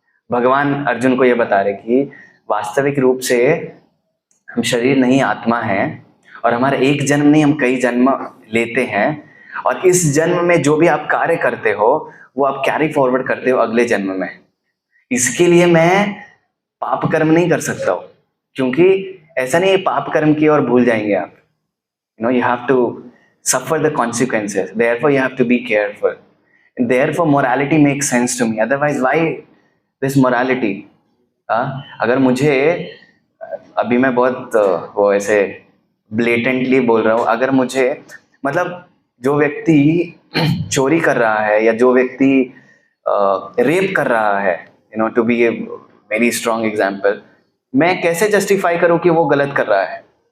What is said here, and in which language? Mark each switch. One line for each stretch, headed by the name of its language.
Hindi: भगवान अर्जुन को ये बता रहे कि वास्तविक रूप से हम शरीर नहीं आत्मा हैं, और हमारा एक जन्म नहीं हम कई जन्म लेते हैं, और इस जन्म में जो भी आप कार्य करते हो वो आप कैरी फॉरवर्ड करते हो अगले जन्म में। इसके लिए मैं पाप कर्म नहीं कर सकता हूँ, क्योंकि ऐसा नहीं है पाप कर्म की और भूल जाएंगे आप।
English: you have to suffer the consequences, therefore you have to be careful, therefore morality makes sense to me, otherwise why this morality।
Hindi: अगर मुझे, अभी मैं बहुत वो ऐसे ब्लेटेंटली बोल रहा हूँ, अगर मुझे मतलब जो व्यक्ति चोरी कर रहा है या जो व्यक्ति रेप कर रहा है,
English: to be a very strong example,
Hindi: मैं कैसे जस्टिफाई करूँ कि वो गलत कर रहा है।